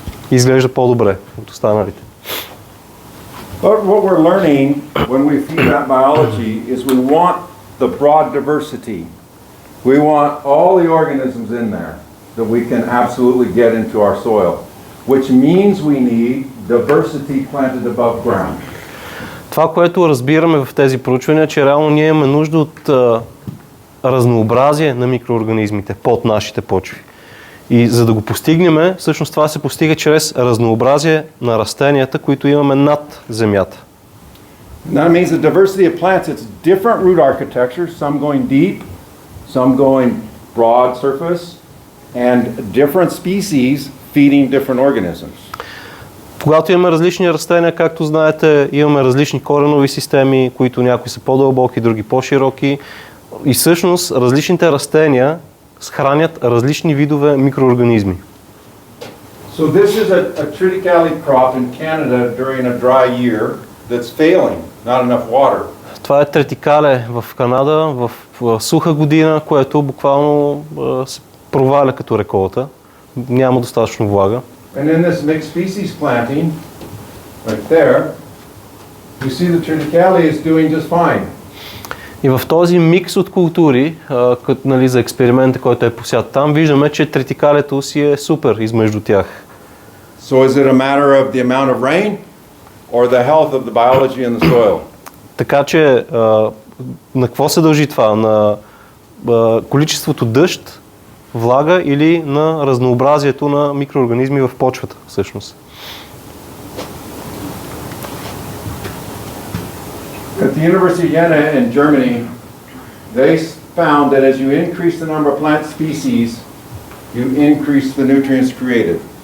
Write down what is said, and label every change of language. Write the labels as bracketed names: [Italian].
[Bulgarian] Изглежда по-добре от останалите. [English] But what we're learning when we feed that biology is we want the broad diversity. We want all the organisms in there that we can absolutely get into our soil, which means we need diversity planted above ground. [Bulgarian] Това, което разбираме в тези проучвания, че реално ние имаме нужда от разнообразие на микроорганизмите под нашите почви. И за да го постигнем, всъщност това се постига чрез разнообразие на растенията, които имаме над земята. [English] That means the diversity of plants, it's different root architecture, some going deep, some going broad surface, and different species feeding different organisms. [Bulgarian] Когато имаме различни растения, както знаете, имаме различни коренови системи, които някои са по-дълбоки, други по-широки. И всъщност различните растения хранят различни видове микроорганизми. [English] So this is a triticale crop in Canada during a dry year that's failing, not enough water. [Bulgarian] Това е третикале в Канада в суха година, което буквално се проваля като реколта. Няма достатъчно влага. [English] And in this mixed species planting, right there, you see the triticale is doing just fine. [Bulgarian] И в този микс от култури, нали, за експеримента, който е посят там, виждаме, че третикалето си е супер измежду тях. [English] So is it a matter of the amount of rain or the health of the biology in the soil? [Bulgarian] Така че на какво се дължи това? На количеството дъжд, влага или на разнообразието на микроорганизми в почвата, всъщност? [English] At the University of Jena in Germany, they found that as you increase the number of plant species, you increase the nutrients created.